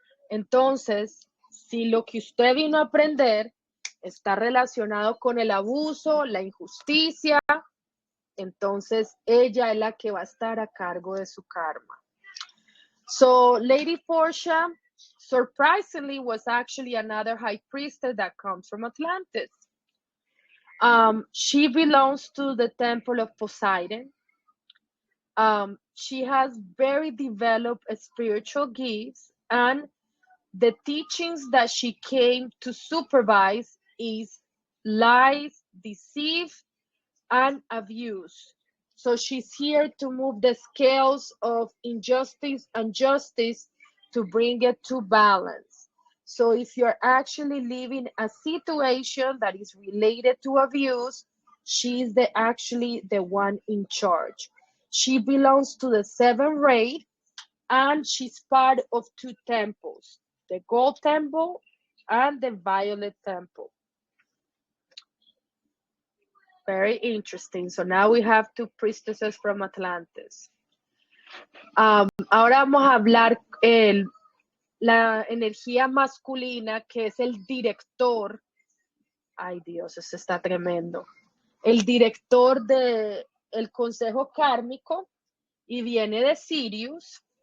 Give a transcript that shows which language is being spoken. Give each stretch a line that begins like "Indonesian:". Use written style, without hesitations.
Spanish: Entonces, si lo que usted vino a aprender está relacionado con el abuso, la injusticia, entonces ella es la que va a estar a cargo de su karma.
English: So, Lady Portia, surprisingly, was actually another high priestess that comes from Atlantis. She belongs to the temple of Poseidon. She has very developed spiritual gifts, and the teachings that she came to supervise is lies, deceive, and abuse. So she's here to move the scales of injustice and justice to bring it to balance. So if you're actually living a situation that is related to abuse, she's actually the one in charge. She belongs to the seventh grade, and she's part of two temples, the gold temple and the violet temple. Very interesting. So now we have two priestesses from Atlantis.
Spanish: Ahora vamos a hablar la energía masculina, que es el director. Ay Dios, eso está tremendo. El director del consejo kármico, y viene de Sirius.